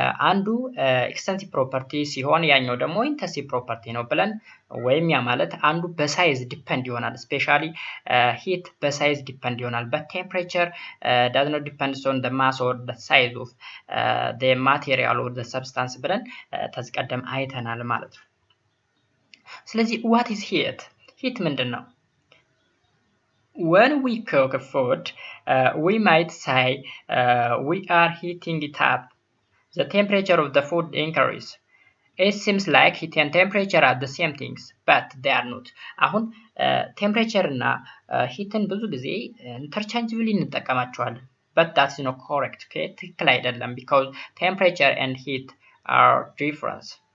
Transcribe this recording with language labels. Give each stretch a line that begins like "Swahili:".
Amharic: አንዱ ኤክስተንሲቭ ፕሮፐርቲ ሲሆን ያኛው ደግሞ ኢንተንሲቭ ፕሮፐርቲ ነው ብለን ወይም ያ ማለት አንዱ በሳይዝ ዲፔንድ ይሆናል። ስፔሻሊ ሂት በሳይዝ ዲፔንድ ይሆናል። በቴምፕሬቸር does not depend on the mass or the size of the material or the substance ብለን ተዝቀደም አይተናል ማለት ነው። ስለዚህ what is heat? ሂት ምንድነው?
English: When we cook food, we might say we are heating it up. The temperature of the food increases. It seems like heat and temperature are the same things, but they are not.
Amharic: አሁን ቴምፕሬቸር እና ሂትን ብዙ ጊዜ ኢንተርቻንጅብሊ እንጠቀማቸዋለን, but that's not correct.
English: Okay? ትክክል አይደለም, because temperature and heat are different.